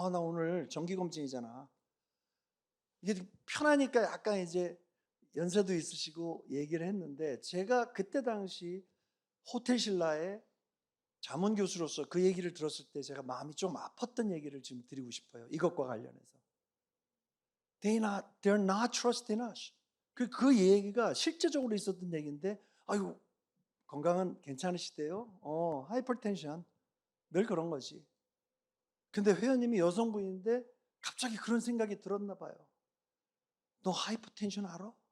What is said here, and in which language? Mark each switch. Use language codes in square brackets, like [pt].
[ko] 나 오늘 정기검진이잖아. 이게 편하니까 약간 이제 연세도 있으시고 얘기를 했는데, 제가 그때 당시 호텔 신라의 자문교수로서 그 얘기를 들었을 때 제가 마음이 좀 아팠던 얘기를 지금 드리고 싶어요. 이것과 관련해서 [en] They're not trusting us. [ko] 그 얘기가 실제적으로 있었던 얘기인데, 아유 건강은 괜찮으시대요. 하이퍼텐션 늘 그런 거지. 근데 회원님이 여성분인데 갑자기 그런 생각이 들었나 봐요. 너 하이퍼텐션 알아?